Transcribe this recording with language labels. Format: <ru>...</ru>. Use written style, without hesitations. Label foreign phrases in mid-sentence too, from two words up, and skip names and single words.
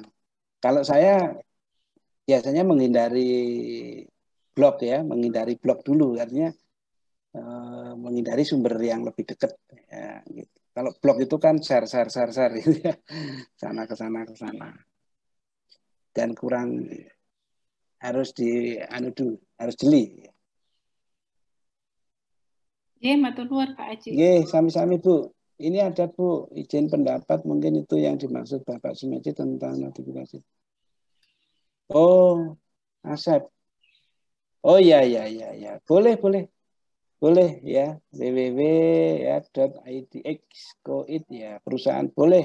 <id>Kalau saya biasanya menghindari blog ya, menghindari blog dulu, artinya menghindari sumber yang lebih dekat ya, gitu. Kalau blog itu kan share gitu ya, sana ke sana dan kurang harus harus jeli.</id> <jv>matur nuwun Pak Aji. Sami-sami Bu.</jv> <id>Ini ada Bu, izin pendapat mungkin itu yang dimaksud Bapak Sumiaji tentang notifikasi. Oh, Asep. Oh ya. Boleh ya, www.idx.co.id ya, perusahaan boleh.</id>